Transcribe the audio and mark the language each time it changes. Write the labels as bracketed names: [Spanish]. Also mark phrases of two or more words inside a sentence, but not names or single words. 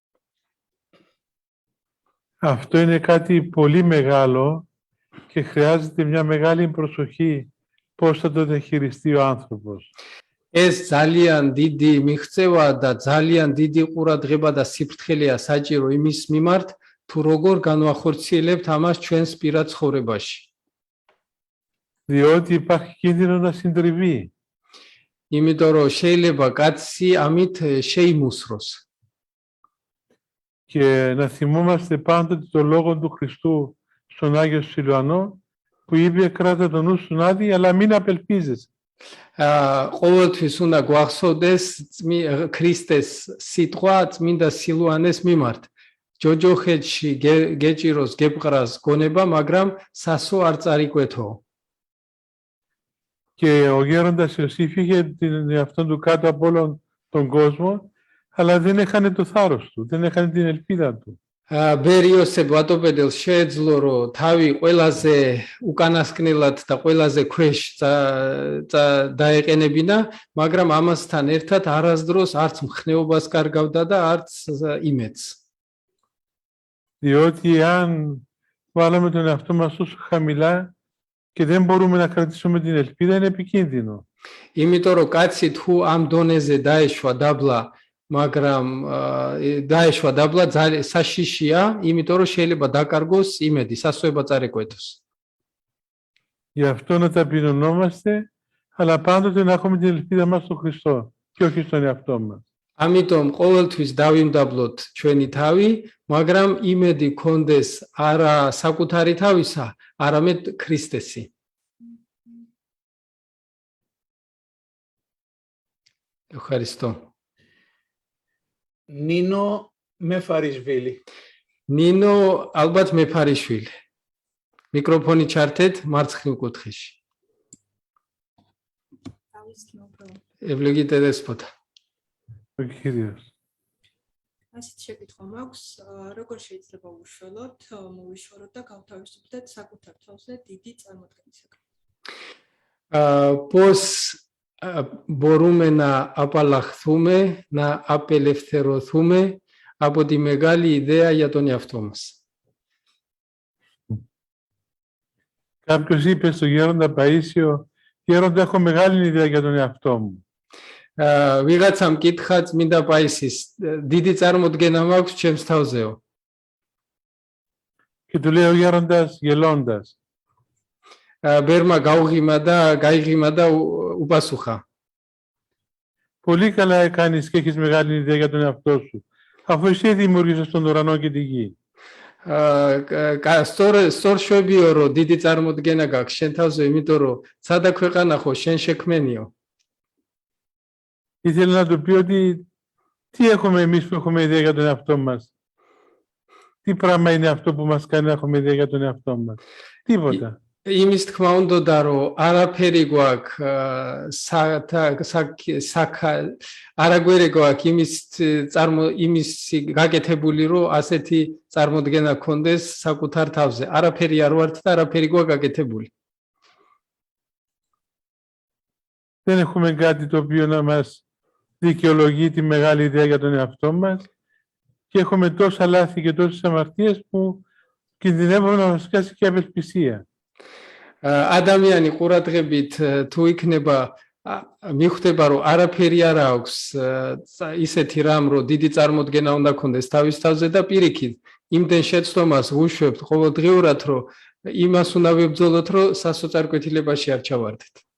[Greek] Αυτό είναι κάτι πολύ μεγάλο και χρειάζεται μια μεγάλη προσοχή πώς θα το διαχειριστεί ο άνθρωπος. [Georgian] ეს ძალიან დიდი მიღწევა და ძალიან დიდი ყურადღება და სიფრთხილეა საჭირო იმის მიმართ, თუ როგორ განვახორციელებთ ამას ჩვენს პირად ცხოვრებაში. [Greek] Διότι υπάρχει κίνδυνο να συντριβεί. [Georgian] იმიტომ რომ შეიძლება კაცი ამით შეიმუსროს. [Greek] Και να θυμόμαστε πάντοτε το λόγο του Χριστού στον Άγιο Σιλουανό που είπε κράτα το νου σου άδει αλλά μην απελπίζεσαι. [Georgian] ყოველთვის უნდა გვახსოვდეს ქრისტეს სიტყვა წმინდა სილუანეს მიმართ. ჯოჯოხეთში გეჭიროს გეპყრას გონება, მაგრამ სასო არ წარიკვეთო. [Greek] Και ο γέροντας Ιωσήφ είχε τον εαυτόν του κάτω από όλον τον κόσμο, αλλά δεν έχανε το θάρρος του, δεν έχανε την ελπίδα του. [Georgian] ბერ იოსებ ბატოპედელს შეეძლო რომ თავი ყველაზე უკანასკნელად და ყველაზე ქვეშ დაეყენებინა, მაგრამ ამასთან ერთად არასდროს არც მხნეობას კარგავდა და არც იმედს. [Greek] Διότι αν βάλαμε τον εαυτό μας τόσο χαμηλά και δεν μπορούμε να κρατήσουμε την ελπίδα, είναι επικίνδυνο. [Georgian] იმიტომ რომ კაცი თუ ამ დონეზე დაეშვა დაბლა, მაგრამ დაეშვა დაბლა ძალიან საშიშია, იმიტომ რომ შეიძლება დაკარგოს იმედი, სასოება წარეკვეთოს. [Greek] Γι' αυτό να ταπεινωνόμαστε, αλλά πάντοτε να έχουμε την ελπίδα μας στον Χριστό και όχι στον εαυτό μας. [Georgian] ამიტომ ყოველთვის დავიმდაბლოთ ჩვენი თავი, მაგრამ იმედი გქონდეს არა საკუთარი თავისა, არამედ ქრისტესი. [Greek] ευχαριστώ. [Georgian] ნინო მეფარიშვილი. ნინო ალბათ მეფარიშვილი. მიკროფონი ჩართეთ მარცხნივ კუთხეში. [Greek] Ευλογείτε δέσποτα. Ο Κύριος. [Georgian] ასეთ შეკითხვა მაქვს, როგორ შეიძლება უშველოთ, მოვიშოროთ და გავთავისუფლდეთ საკუთარ თავზე დიდი წარმოდგენისაგან. [Greek] Πώς μπορούμε να απαλλαχθούμε, να απελευθερωθούμε από τη μεγάλη ιδέα για τον εαυτό μας. Κάποιος είπε στον γέροντα Παΐσιο, γέροντα, έχω μεγάλη ιδέα για τον εαυτό μου. [Georgian] ვიღაცამ კითხა წმინდა პაისის, დიდი წარმოდგენა მაქვს ჩემს თავზეო. [Greek] Και του λέει ο γέροντας γελώντας. [Georgian] ბერმა გაიღიმა და უპასუხა. [Greek] Πολύ καλά κάνεις και έχεις μεγάλη ιδέα για τον εαυτό σου, αφού εσύ δημιούργησες τον ουρανό και τη γη. [Georgian] სწორ შვებიო რომ დიდი წარმოდგენა გაქვს შენ თავზე, იმიტომ რომ სადა ქვეყანა ხო შენ შექმენიო. [Greek] Ήθελε να του πει ότι τι έχουμε εμείς που έχουμε ιδέα για τον εαυτό μας. Τι πράγμα είναι αυτό που μας κάνει να έχουμε ιδέα για τον εαυτό μας. Τίποτα. [Georgian] იმის თქმა უნდა რომ არაფერი გვაქვს არაგვერი გვაქვს იმის გაკეთებული რომ ასეთი წარმოდგენა გქონდეს საკუთარ თავზე. არაფერი არ ვართ და არაფერი გვაქვს გაკეთებული. [Greek] Δεν έχουμε κάτι το οποίο να μας δικαιολογεί τη μεγάλη ιδέα για τον εαυτό μας και έχουμε τόσα λάθη και τόσες αμαρτίες που κινδυνεύουμε να μας πιάσει και απελπισία. [Georgian] ადამიანი ყურადღებით თუ იქნება მიხვდება რომ არაფერი არ აქვს ისეთი რამ რომ დიდი წარმოდგენა უნდა ქონდეს თავის თავზე და პირიქით იმდენ შეცდომას ვუშვებთ ყოველდღიურად რომ იმას უნდა ვებრძოლოთ რომ სასოწარკვეთილებაში არ ჩავარდეთ.